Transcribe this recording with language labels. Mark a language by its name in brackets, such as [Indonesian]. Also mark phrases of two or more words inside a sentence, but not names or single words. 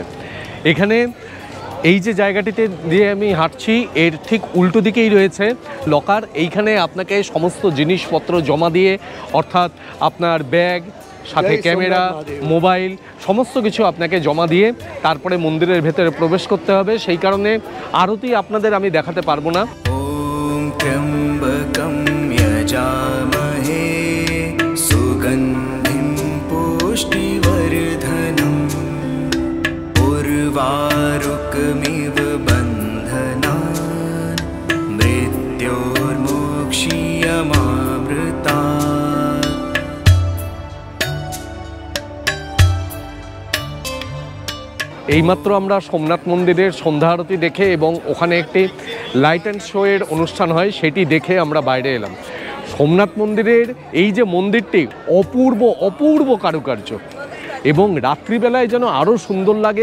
[Bangla] এখানে এই যে জায়গাটিতে দিয়ে আমি হাঁটছি এর ঠিক উল্টো দিকেই রয়েছে লকার। এইখানে আপনাকে সমস্ত জিনিসপত্র জমা দিয়ে, অর্থাৎ আপনার ব্যাগ, সাথে ক্যামেরা, মোবাইল, সমস্ত কিছু আপনাকে জমা দিয়ে তারপরে মন্দিরের ভেতরে প্রবেশ করতে হবে। সেই কারণে আরতি আপনাদের আমি দেখাতে পারবো না। [Sanskrit] ॐ त्र्यम्बकं यजामहे सुगन्धिं पुष्टिवर्धनम् उर्वारुकमिव बन्धनान् मृत्योर्मोक्ष्यमामृतात्। [Bangla] এইমাত্র আমরা সোমনাথ মন্দিরের সন্ধ্যা আরতি দেখে এবং ওখানে একটি [English] light and show [Bangla] এর অনুষ্ঠান হয় সেটি দেখে আমরা বাইরে এলাম। সোমনাথ মন্দিরের এই যে মন্দিরটি অপূর্ব অপূর্ব কারুকার্য, এবং রাত্রিবেলায় যেন আরও সুন্দর লাগে।